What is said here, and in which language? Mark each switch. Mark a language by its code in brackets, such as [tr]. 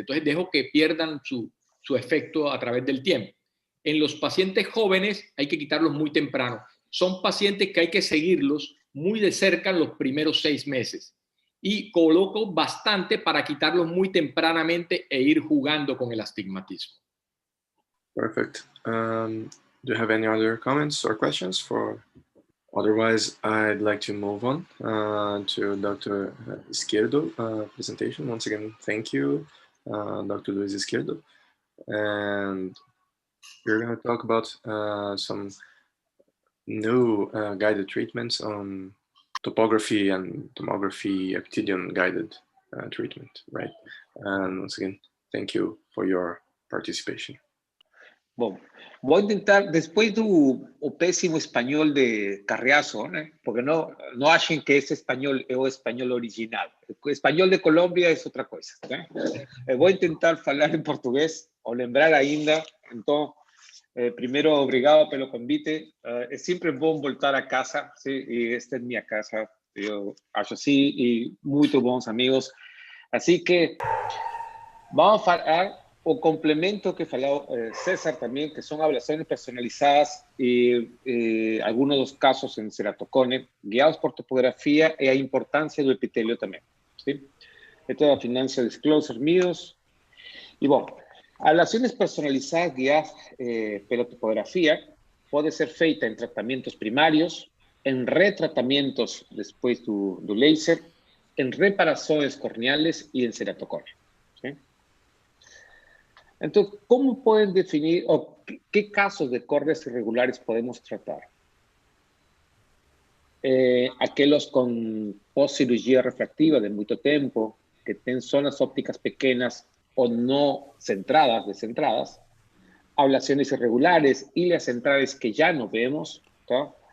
[es] Entonces dejo que pierdan su efecto a través del tiempo. En los pacientes jóvenes hay que quitarlos muy temprano. Son pacientes que hay que seguirlos muy de cerca en los primeros 6 meses. Y coloco bastante para quitarlos muy tempranamente e ir jugando con el astigmatismo. [en] Perfect. Do you have any other comments or questions? Otherwise, I'd like to move on to Dr. Izquierdo presentation. Once again, thank you, Dr. Luis Izquierdo. And we're going to talk about some new guided treatments on topography and tomography actinium guided treatment, right? And once again, thank you for your participation. [pt] Bom, vou tentar, depois do péssimo espanhol de Carriazo, né? Porque não achem que esse espanhol é o espanhol original. O espanhol de Colômbia é outra coisa. Né? Vou tentar falar em português, ou lembrar ainda. Então, primeiro, obrigado pelo convite. É sempre bom voltar a casa, sim? E esta é minha casa, eu acho assim, e muito bons amigos. Assim que vamos falar o complemento que falou César também, que são avaliações personalizadas e alguns dos casos em ceratocone, guiados por topografia e a importância do epitélio também. ¿Sí? [es] Esto [pt] é a financial disclosure míos. E, bom, avaliações personalizadas guiadas pela topografia pode ser feita em tratamentos primários, em retratamentos depois do laser, em reparações corneales e em ceratocone. ¿Sí? [es] Entonces, ¿cómo pueden definir o qué casos de córneas irregulares podemos tratar? Aquellos con post-cirugía refractiva de mucho tiempo, que tienen zonas ópticas pequeñas o no centradas, descentradas, ablaciones irregulares, ileas centrales que ya no vemos, ¿tá?